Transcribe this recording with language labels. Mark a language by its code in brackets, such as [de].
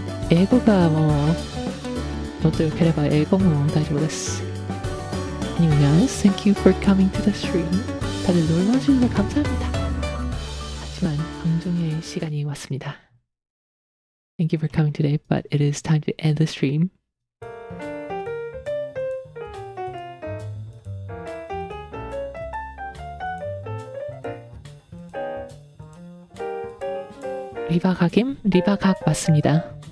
[ja] 英語がもうもっと良ければ英語も大丈夫です。 [en] Anyway guys, thank you for coming to the stream. [ko] 다들 놀러주셔서 감사합니다. 하지만 방송의 시간이 왔습니다. [en] Thank you for coming today, but it is time to end the stream. [ko] 리바각임? 리바각 맞습니다.